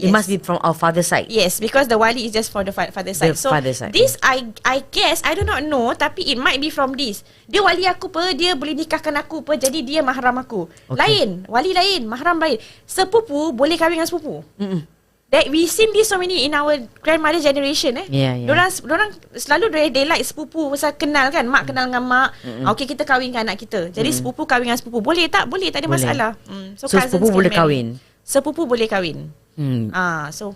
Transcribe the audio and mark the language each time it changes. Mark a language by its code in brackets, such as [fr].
[en] It must be from our father side. Yes, because the wali is just for the father side. So father side. This I guess, I do not know, tapi it might be from this. [ms] Dia wali aku pe, dia boleh nikahkan aku pe, jadi dia mahram aku. Lain, wali lain, mahram lain. Sepupu boleh kahwin dengan sepupu. [en] That we seen this so many in our grandmother generation Yeah. [ms] Dorang selalu [en] they like [ms] sepupu pasal kenal kan, mak kenal dengan mak. Okay, kita kahwinkan anak kita. Jadi sepupu kahwin dengan sepupu. Boleh tak? Boleh, tak ada masalah. So sepupu boleh kahwin. Sepupu boleh kahwin. So